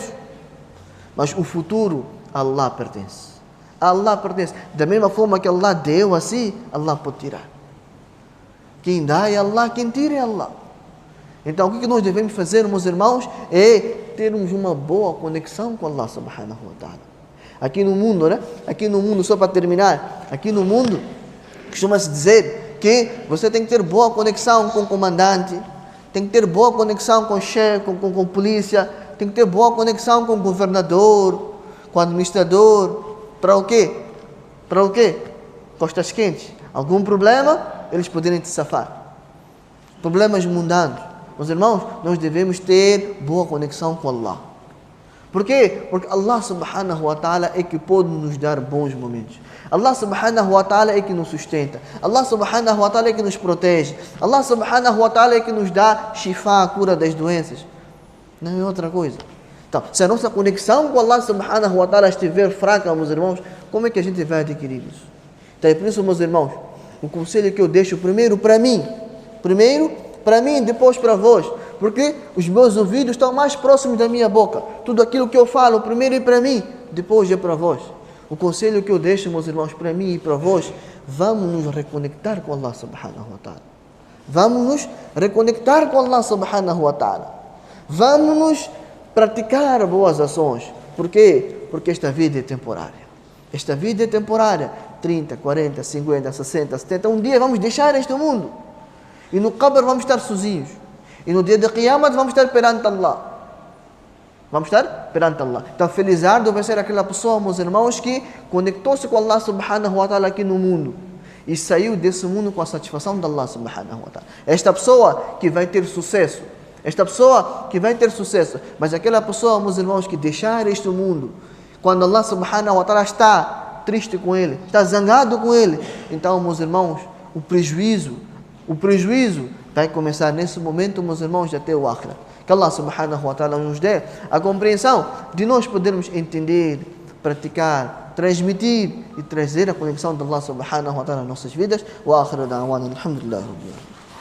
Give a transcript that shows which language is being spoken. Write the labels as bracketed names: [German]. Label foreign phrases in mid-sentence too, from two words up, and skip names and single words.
[Portuguese] Mas o futuro, Allah pertence. Allah pertence. Da mesma forma que Allah deu assim, Allah pode tirar. Quem dá é Allah, quem tira é Allah. Então, o que nós devemos fazer, meus irmãos, é termos uma boa conexão com Allah [Arabic] سبحانه وتعالى. [Portuguese] Aqui no mundo, né? Aqui no mundo, só para terminar, aqui no mundo, costuma-se dizer que você tem que ter boa conexão com o comandante, tem que ter boa conexão com o chefe, com a polícia, tem que ter boa conexão com o governador, com o administrador. Para o quê? Para o quê? Costas quentes. Algum problema, eles poderem te safar. Problemas mundanos. Meus irmãos, nós devemos ter boa conexão com Allah. Por quê? Porque Allah [Arabic] سبحانه وتعالى [Portuguese] é que pode nos dar bons momentos. Allah [Arabic] سبحانه وتعالى [Portuguese] é que nos sustenta. Allah [Arabic] سبحانه وتعالى [Portuguese] é que nos protege. Allah [Arabic] سبحانه وتعالى [Portuguese] é que nos dá shifa, a cura das doenças. Não é outra coisa. Então, se a nossa conexão com Allah [Arabic] سبحانه وتعالى [Portuguese] estiver fraca, meus irmãos, como é que a gente vai adquirir isso? Então, é por isso, meus irmãos, o conselho que eu deixo primeiro para mim, depois para vós, porque os meus ouvidos estão mais próximos da minha boca. Tudo aquilo que eu falo, primeiro é para mim, depois é para vós. O conselho que eu deixo, meus irmãos, para mim e para vós, vamos nos reconectar com Allah [Arabic] سبحانه وتعالى. [Portuguese] Vamos nos reconectar com Allah [Arabic] سبحانه وتعالى. [Portuguese] Vamos nos praticar boas ações. Por quê? Porque esta vida é temporária. Esta vida é temporária. 30, 40, 50, 60, 70. Um dia vamos deixar este mundo. E no Qabr vamos estar sozinhos. E no dia de Qiyamah vamos estar perante Allah. Vamos estar perante Allah. Então, felizardo vai ser aquela pessoa, meus irmãos, que conectou-se com Allah [Arabic] سبحانه وتعالى [Portuguese] aqui no mundo. E saiu desse mundo com a satisfação de Allah [Arabic] سبحانه وتعالى. [Portuguese] Esta pessoa que vai ter sucesso. Mas aquela pessoa, meus irmãos, que deixar este mundo, quando Allah [Arabic] سبحانه وتعالى [Portuguese] está triste com ele, está zangado com ele, então, meus irmãos, o prejuízo vai começar nesse momento, meus irmãos, até o akhirah. Que Allah [Arabic] سبحانه وتعالى [Portuguese] nos dê a compreensão de nós podermos entender, praticar, transmitir e trazer a conexão de Allah [Arabic] سبحانه وتعالى [Portuguese] nas nossas vidas. [Arabic] وآخر دعوانا الحمد لله رب العالمين.